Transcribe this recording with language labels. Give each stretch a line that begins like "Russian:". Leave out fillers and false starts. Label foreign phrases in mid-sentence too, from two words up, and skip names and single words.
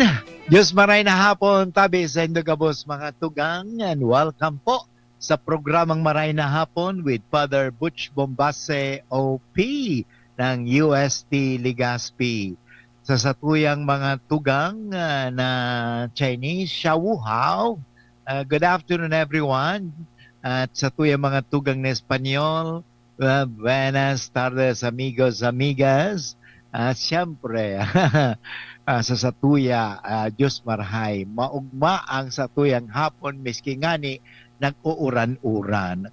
Bikol: Diyos maray na hapon, tabi sa Indogabos mga tugang,
English: and welcome
Bikol: po sa programang Maray na Hapon with Father Butch Bombase OP ng UST Legazpi. Sa satuyang mga tugang na Chinese, Shawuhao,
English: good afternoon everyone.
Bikol: At sa tuyang mga tugang na Espanyol,
Spanish: buenas tardes amigos, amigas.
Bikol: At siyempre, sa satuya, Diyos marhay, maugma ang satuyang hapon, miski ngani, nag-uuran-uran.